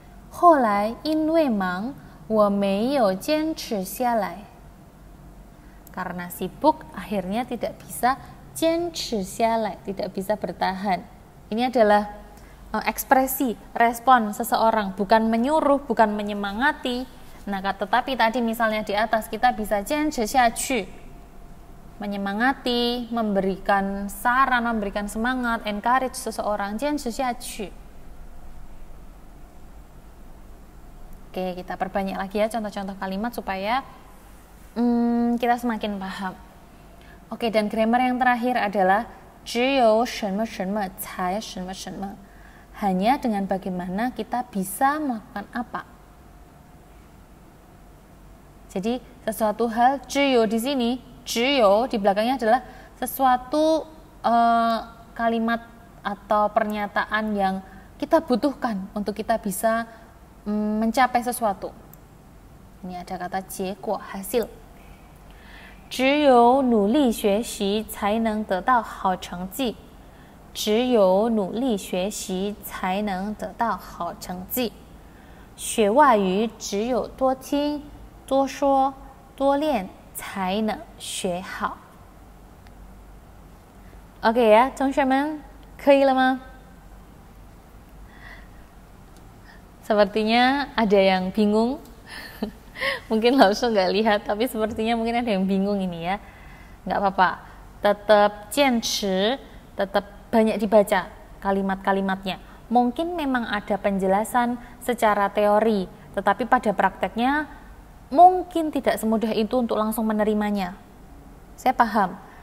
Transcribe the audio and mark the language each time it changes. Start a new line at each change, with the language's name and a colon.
Chinese: 后来因为忙我没有坚持下来.
Indonesian: Karena sibuk akhirnya tidak bisa
Chinese: 坚持下来,
Indonesian: tidak bisa bertahan. Ini adalah ekspresi, respon seseorang, bukan menyuruh, bukan menyemangati. Nah, tetapi tadi misalnya di atas kita bisa
Chinese: 坚持下去,
Indonesian: menyemangati, memberikan saran, memberikan semangat, encourage seseorang, 坚持下去. Oke, kita perbanyak lagi ya contoh-contoh kalimat supaya kita semakin paham. Oke, dan grammar yang terakhir adalah
Chinese: 只有什么什么才什么什么.
Indonesian: Hanya dengan bagaimana kita bisa melakukan apa. Jadi sesuatu hal 只有 di sini, 只有 di belakangnya adalah sesuatu kalimat atau pernyataan yang kita butuhkan untuk kita bisa mencapai sesuatu. Ini ada kata 结果, hasil.
Chinese: 只有努力学习才能得到好成绩. 只有努力学习才能得到好成绩. 学外语只有多听、多说、多练才能学好.
Indonesian: Oke ya,
Chinese: 同学们可以了吗?
Indonesian: Sepertinya ada yang bingung. Mungkin langsung nggak lihat, tapi sepertinya mungkin ada yang bingung ini ya. Nggak apa-apa, tetap
Chinese: 坚持,
Indonesian: tetap banyak dibaca kalimat-kalimatnya. Mungkin memang ada penjelasan secara teori, tetapi pada prakteknya mungkin tidak semudah itu untuk langsung menerimanya. Saya paham.